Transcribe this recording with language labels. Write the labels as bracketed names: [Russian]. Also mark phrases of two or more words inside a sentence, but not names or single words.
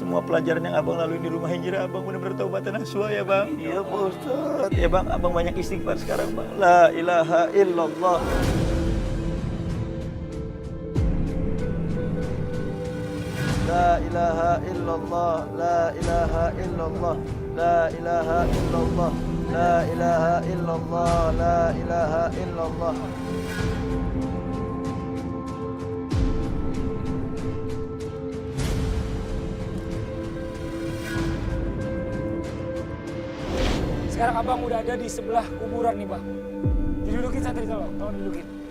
[Indonesian] pelajaran yang abang lalui di rumah hijrah, abang benar-benar [Arabic] توبة نصوحا [Indonesian] ya bang. Iya Pak Ustadz. Ya bang, abang banyak istighfar sekarang bang. [Arabic] لا إله إلا الله. لا إله إلا الله. لا إله إلا الله. لا إله إلا الله. لا إله إلا الله. لا إله إلا الله. [Indonesian] Sekarang abang udah ada di sebelah kuburan nih bang. Didudukin santri tolong didudukin.